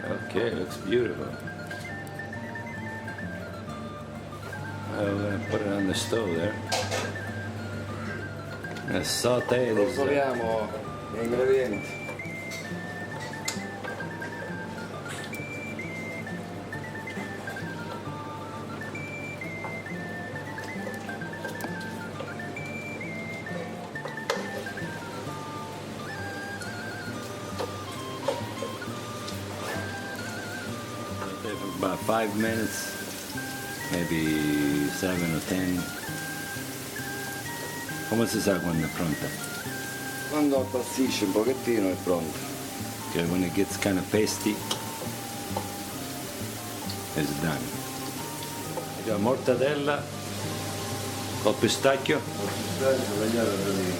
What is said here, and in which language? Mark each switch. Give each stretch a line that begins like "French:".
English: Okay, looks beautiful. We're going to put it on the stove there. And saute this.
Italian: Rosoliamo gli ingredienti.
English: For about 5 minutes, maybe 7 or 10.
Italian: Come si sa quando è pronta? Quando appassisce un pochettino è pronto.
English: Okay, when it gets kind of pasty, it's done. We got mortadella col pistacchio.
Italian: Tagliato da